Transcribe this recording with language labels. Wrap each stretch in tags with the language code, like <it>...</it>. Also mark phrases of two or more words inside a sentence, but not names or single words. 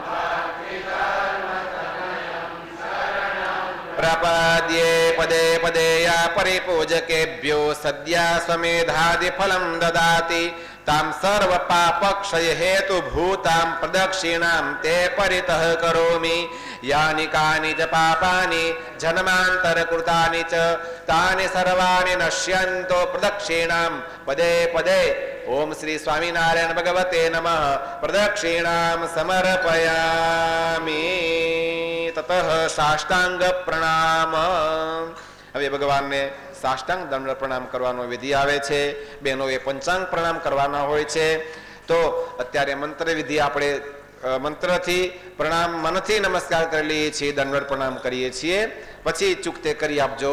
<sa>प्रपद्ये पदे पदे या परिपूजकेभ्यो सद्या स्वमेधादिफलं ददाति तां सर्वपापक्षय हेतुभूतां प्रदक्षिणां ते परितः करोमि यानि कानि च पापानि जन्मान्तरकृतानि च तानि सर्वाणि नश्यन्तो प्रदक्षिणां पदे पदे। ओम श्री स्वामीनारायण भगवते नमः। प्रदक्षिणां समर्पयामि ततः साष्टांग प्रणाम।</sa> <gu>હવે ભગવાનને સાષ્ટાંગ દંડ પ્રણામ કરવાનો વિધિ આવે છે. બહેનોએ પંચાંગ પ્રણામ કરવાના હોય છે. તો અત્યારે મંત્ર વિધિ આપણે મંત્રથી પ્રણામ મનથી નમસ્કાર કરી લઈએ છીએ, દંડવત પ્રણામ કરીએ છીએ. પછી ચૂકતે કરી આપજો.</gu>